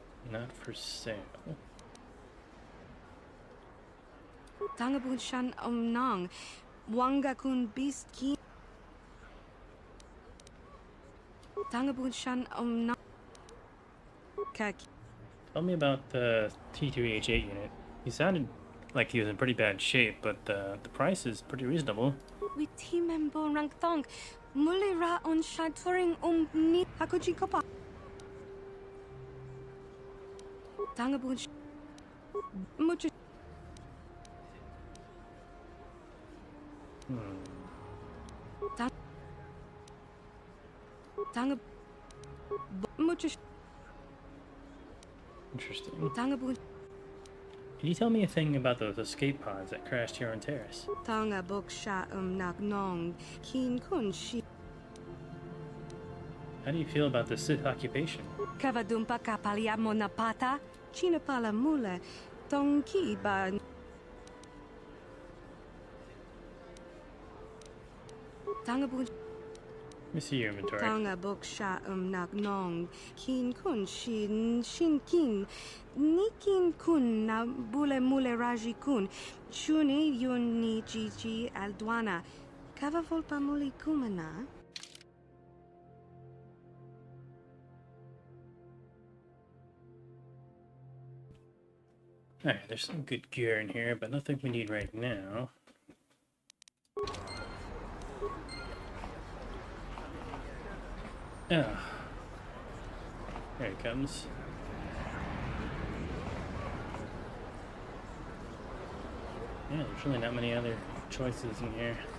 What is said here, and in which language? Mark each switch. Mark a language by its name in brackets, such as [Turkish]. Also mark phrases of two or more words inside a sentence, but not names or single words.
[English] not for sale. Tangabun shan nang. Wanga kun beast ki. Tangabun shan nang. Kaki. Tell me about the T2H8 unit. He sounded like he was in pretty bad shape, but the price is pretty reasonable. We timembo rang thong. Mulira on shaturing ni hakuji kopa. Tangabun much. Tangab much. Interesting. Can you tell me a thing about those escape pods that crashed here on Terrace? Tanga bok sha nak nong kin kun shi. How do you feel about the Sith occupation? Kavadumpa kapalia monapata chinapala mule tongki ba. Tangabun. Let me see your inventory. Tanga bok sha nak nong kin kun shin kin nikin kun na bule mule raji kun shuni yun ni gigi aldwana kava volpa muli kumana. Alright, there's some good gear in here, but nothing we need right now. Oh. There he comes. Yeah, there's really not many other choices in here.